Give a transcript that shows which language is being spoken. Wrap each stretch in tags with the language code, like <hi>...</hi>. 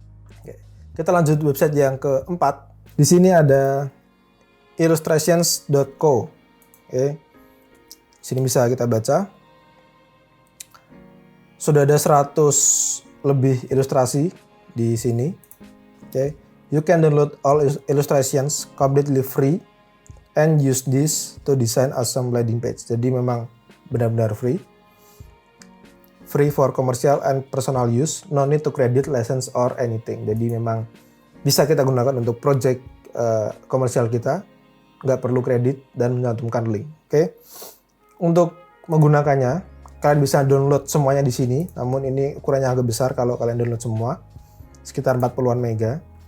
<id>Oke. Kita lanjut website yang keempat. Di sini ada illustrations.co. Oke. Sini bisa kita baca. Sudah ada 100 lebih ilustrasi di sini. Oke.</id> <en>You can download all illustrations completely free and use this to design awesome landing page. Jadi memang benar-benar free. Free for commercial and personal use, no need to credit, license or anything.</en> <id>Jadi memang bisa kita gunakan untuk project komersial kita, nggak perlu kredit dan mencantumkan link. Oke. Untuk menggunakannya, kalian bisa download semuanya di sini. Namun ini ukurannya agak besar kalau kalian download semua, sekitar 40-an mega.</id>